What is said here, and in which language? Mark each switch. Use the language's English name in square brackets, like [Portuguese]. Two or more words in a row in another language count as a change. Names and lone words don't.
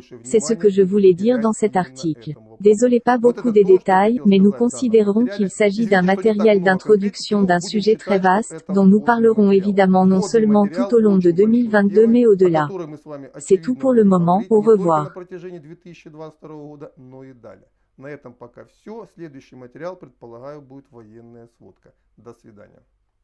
[French] C'est ce que je voulais dire dans cet article. Désolé pas beaucoup des détails, mais nous considérons qu'il s'agit d'un matériel d'introduction d'un sujet très vaste, dont nous parlerons évidemment non seulement tout au long de 2022 mais au-delà. C'est tout pour le moment, au revoir. [Russian] На этом пока все. Следующий материал, предполагаю, будет военная сводка. До свидания.